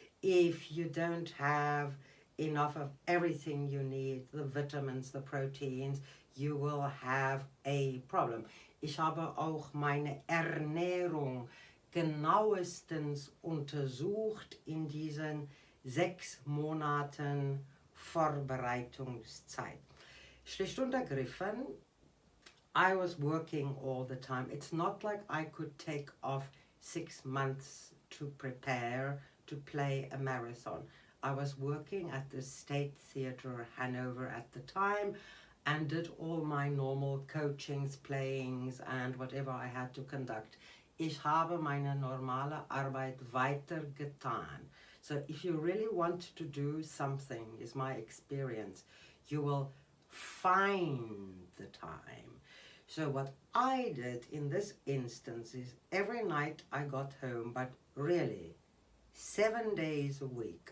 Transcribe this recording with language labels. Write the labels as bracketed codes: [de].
[en] If you don't have enough of everything you need, the vitamins, the proteins, you will have a problem. [de] Ich habe auch meine Ernährung genauestens untersucht in diesen 6 Monaten Vorbereitungszeit. Schlicht und ergriffen, [en] I was working all the time. It's not like I could take off 6 months to prepare to play a marathon. I was working at the State Theatre Hanover at the time and did all my normal coachings, playings and whatever I had to conduct. [de] Ich habe meine normale Arbeit weitergetan. [en] So if you really want to do something, is my experience, you will find the time. So what I did in this instance is every night I got home, but really 7 days a week.